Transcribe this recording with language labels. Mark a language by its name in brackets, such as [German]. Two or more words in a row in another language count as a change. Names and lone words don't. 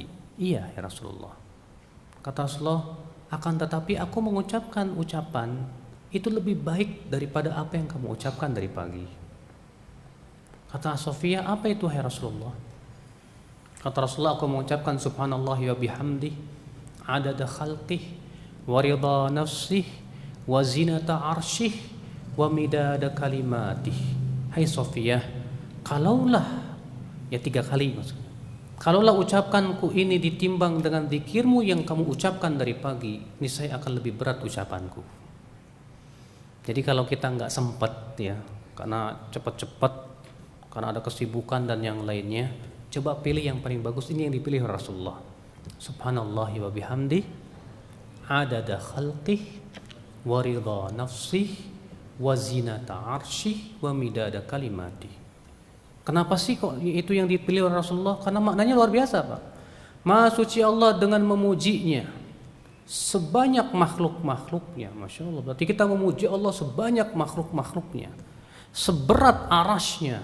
[Indonesian] "Iya [Arabic] يا رسول الله." [Indonesian] Kata Rasulullah, "Akan tetapi aku mengucapkan ucapan itu lebih baik daripada apa yang kamu ucapkan dari pagi." Kata Sofiyah, "Apa itu hai Rasulullah?" Kata Rasulullah, "Aku mengucapkan [Arabic] سبحان الله وبحمده عدد خلقه ورضا نفسه وزنة عرشه ومداد كلماته." [Indonesian] Hai Sofiyah, kalaulah 3 kali maksudnya. Kalaulah ucapkanku ini ditimbang dengan zikirmu yang kamu ucapkan dari pagi, niscaya akan lebih berat ucapanku. Jadi kalau kita nggak sempat ya, karena cepat-cepat, karena ada kesibukan dan yang lainnya, coba pilih yang paling bagus. Ini yang dipilih Rasulullah. [Arabic] سبحان الله وبحمده عدد خلقه ورضا نفسه وزنة عرشه ومداد كلماته. [Indonesian] Kenapa sih kok itu yang dipilih oleh Rasulullah? Karena maknanya luar biasa Pak. Maha suci Allah dengan memujinya, sebanyak makhluk-makhluknya. [Arabic] ما شاء الله, [Indonesian] berarti kita memuji Allah sebanyak makhluk-makhluknya, seberat arasnya.